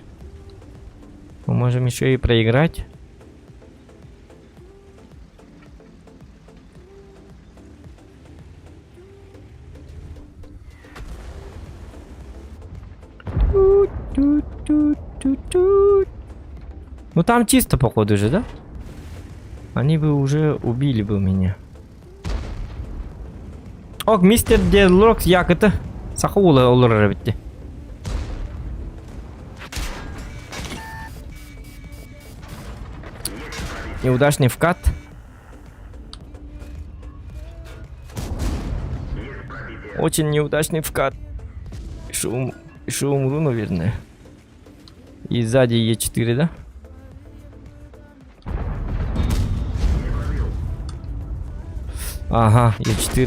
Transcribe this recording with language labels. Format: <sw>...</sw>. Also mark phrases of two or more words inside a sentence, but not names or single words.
<ru>Мы можем еще и проиграть. Ну там чисто, походу же, да? Они бы уже убили бы меня. Ок, мистер Дедлокс, як это? Сахула олар битти. Неудачный вкат. Очень неудачный вкат. Еще умру, наверное. И сзади Е4, да? Ага, Е4.</ru>